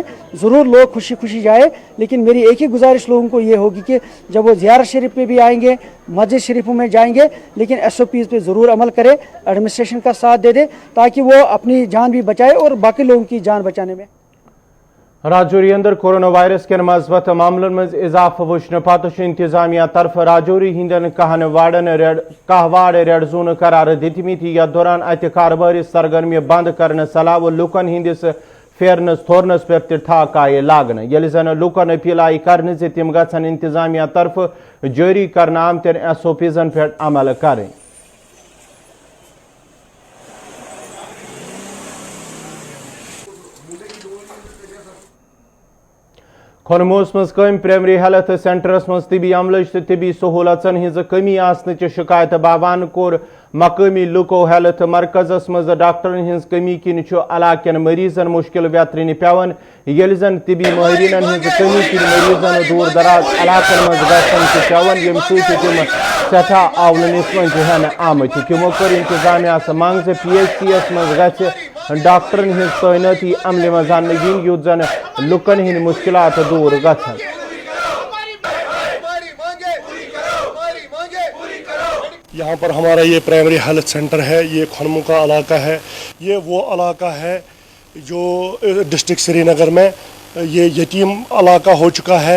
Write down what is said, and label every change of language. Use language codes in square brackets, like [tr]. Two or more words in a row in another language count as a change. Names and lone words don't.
[hi] ज़रूर लोग खुशी खुशी जाए, लेकिन मेरी एक ही गुजारिश लोगों को ये होगी कि जब वो ज़ियारत शरीफ पे भी आएंगे, मस्जिद शरीफों में जाएंगे, लेकिन SOPs पे ज़रूर अमल करें, एडमिनिस्ट्रेशन का साथ दे दे ताकि वो अपनी जान भी बचाए और बाकी लोगों की जान बचाने में। [ks] राजौरी अंदर कोरोना वायरस के मस्बत मामलों में इजाफा वुचन पत इंतजामिया तरफ राजौरी हिंदन कहन वार्डन कह वार्ड रेड जोन करार दितमित। यथ दौरान अत कारोबारी सरगर्मी बंद करने सलाह लुकन हिंदिस फेरनस थोरनस पे ठाक आये लागन। यलि जन लुकन अपील आई करने से तिम गन इंतजामिया तरफ जारी करना आमतन SOPs पे अमल करें। खोनमोस मज कम प्राइमरी हेल्थ सेंटरस मज तिबी अमलच तो तिबी सहूलतन हिज कमी आसनच शिकायत बावान कोर मकामी लुको हेल्थ मरकजस मज डॉक्टरन हिज कमी किन इलाकन मरीजन मुश्किल व्यतरन पेवन। यलि जन तिबी माहरीन हिज कमी किन मरीजन दूर दराज इलाकन मज गसन पेवन, यम तिम सठा आवलनिस मज हन आमत। तिमो कर इंतजामिया मांग से PHCs मज गछ डॉक्टरन हिज तैनाती अमल मज इन युत जन लुकन हिंद मुश्किलात दूर गछन। [hi] यहाँ पर हमारा ये प्राइमरी हेल्थ सेंटर है, ये खनमू का इलाका है। ये वो इलाका है जो डिस्ट्रिक्ट श्रीनगर में ये यतीम इलाका हो चुका है।